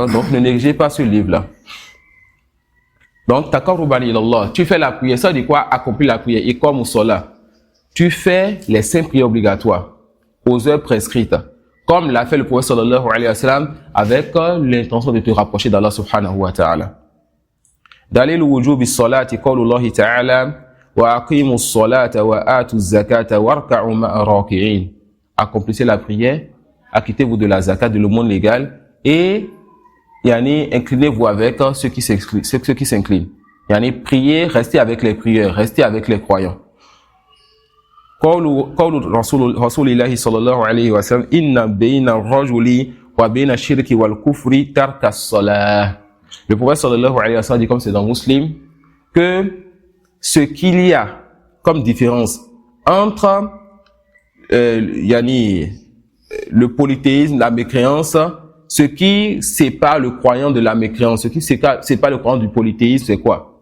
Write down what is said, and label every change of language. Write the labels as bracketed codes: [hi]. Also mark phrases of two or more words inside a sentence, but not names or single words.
[fr] Donc ne négligez pas ce livre-là. Donc, [ar] تقربا إلى الله. [fr] Tu fais la prière. Ça dit quoi? Accomplir la prière. Et comme au solat. Tu fais les 5 prières obligatoires aux heures prescrites, comme l'a fait le prophète [ar] صلى الله عليه وسلم, [fr] avec l'intention de te rapprocher d'Allah [ar] سبحانه وتعالى. دليل وجوب الصلاة قول الله تعالى وأقيموا الصلاة وآتوا الزكاة واركعوا مع الراكعين. [fr] Accomplissez la prière, acquittez-vous de la zakat, de l'aumône légale, et inclinez-vous avec ceux qui s'inclinent. Priez, restez avec les prieurs, restez avec les croyants. [ar] قول رسول الله صلى الله عليه وسلم إن بين الرجل وبين الشرك والكفر ترك الصلاة. [fr] Le prophète [ar] صلى الله عليه وسلم [fr] dit, comme c'est dans Muslim, que ce qu'il y a comme différence entre le polythéisme, la mécréance, ce qui sépare le croyant de la mécréance, ce qui sépare le croyant du polythéisme, c'est quoi?